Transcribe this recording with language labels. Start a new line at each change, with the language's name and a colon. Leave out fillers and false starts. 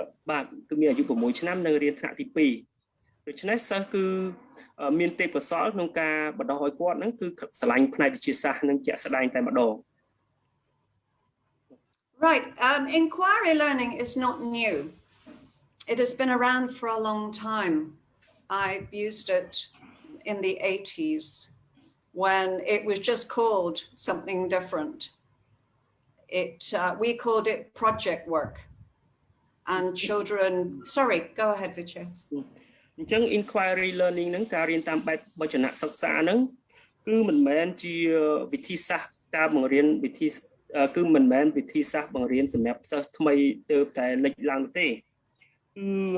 Khmer: បាទគឺមានអាយុ6ឆ្នាំនៅរៀនថ្នាក់ទី2ដូច្នេះសិស្សគឺមានទេពកោសល្យក្នុងការបណ្ដុះឲ្យគាត់ហ្នឹងគឺស្រឡាញ់ផ្នែកវិទ្យាសាស្ត្រនិងជាក់ស្ដែងតែម្ដង
English: Right, inquiry learning is not new. It has been around for a long time. I've used it in the 80s when it was just called something different. We called it project work. And children, sorry, go ahead, Vichy.
Khmer: អញ្ចឹង inquiry learning ហ្នឹងការរៀនតាមបែបវចនសិក្សាហ្នឹងគឺមិនមែនជាវិធីសាស្ត្រការបង្រៀនគឺមិនមែនវិធីសាស្ត្របង្រៀនសម្រាប់សិស្សថ្មីទើបតែលេចឡើងទេគឺ